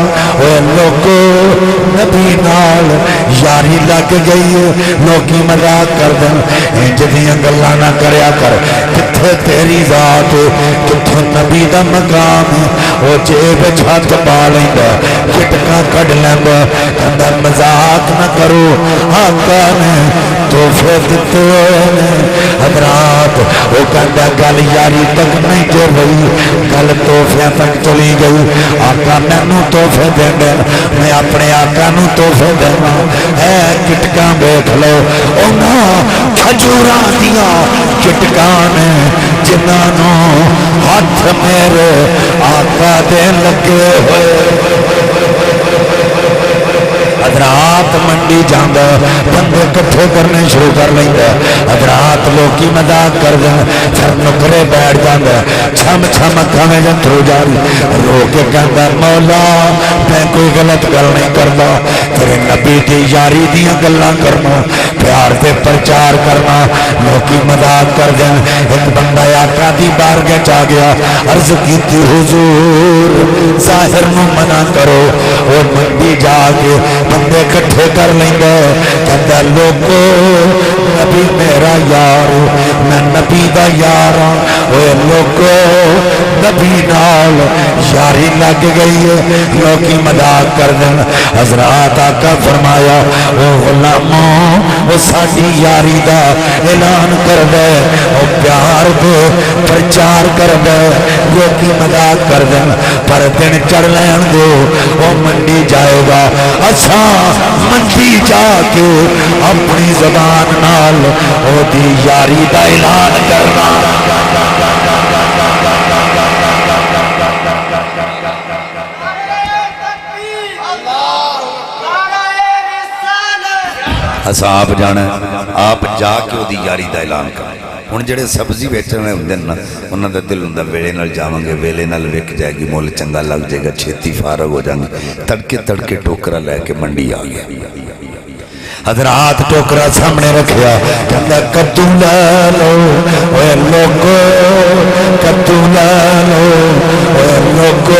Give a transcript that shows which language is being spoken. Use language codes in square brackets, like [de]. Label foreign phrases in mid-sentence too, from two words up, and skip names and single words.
[pa] اوے لوکو نبی نال یاری لگ گئی ہے, لوکی مذاق کر دین انج دیاں گلاں نہ کریا کر. کتھے تیری ذات, کتھے نبی دا مقام, او جیب وچ ہاتھ پا لیندا, چٹکا کڈ لیندا. کہندا مذاق نہ کرو, آقا نے تحفے دتے ہوئے نے. حضرات وہ کہندا گل یاری تک نہیں جو رہی, گل تحفے تک چلی گئی. آقا مینوں تحفے دے, میں اپنے آقا نوں تحفے دینا. اے چٹکاں ویکھ لو, انہاں کھجوراں دیاں چٹکاں نے جنہاں نوں ہاتھ میرے آقا دے لگے ہوئے. حضرات منڈی جاندا بندے کٹھے کرنے شروع کر لیندا. حضرات لوکی مذاق کر دیں, پھر نکرے بیٹھ جاندا, چھم چھم اکھاں وچ انتھرو جاری رو کے کہندا مولا میں کوئی غلط گل نہیں کردا, تیرے نبی دی یاری دیاں گلاں کرنا, پیار تے پرچار کرنا. لوکی مذاق کر دیں. ایک بندہ آقا دی بارگاہ چ آ گیا, عرض کیتی حضور ظاہر نوں منع کرو. او منڈی جا کے بندے کٹھے کر لیندا, کہندا لوکو نبی میرا یار, میں نبی دا یار ہاں. اوے لوکو نبی نال یاری لگ گئی ہے, لوکی مذاق کر دین. حضرات آقا فرمایا او غلاموں او ساڈی یاری دا اعلان کر دے, او پیار دے پرچار کر دے. لوکی مذاق کر دین, پر دن چڑھ لین دو, او منڈی جائے گا. منڈی جا کے اپنی زبان نال او دی یاری دا اعلان کرنا. اساں آپ جانا, آپ جا کے وہ دی یاری دا اعلان کرنا. ہن جڑے سبزی ویچنے ہوندے نا, انہاں دا دل ہوندا ویلے نال جاواں گے, ویلے نال وک جائے گی, مول چنگا لگ جائے گا, چھتی فارغ ہو جائیں گے. تڑکے تڑکے ٹوکرا لے کے منڈی آ گیا. حضرات ٹوکرا سامنے رکھیا, کہندا کدو لے لو, اوے لوکو کدو لے لو, اوے لوکو.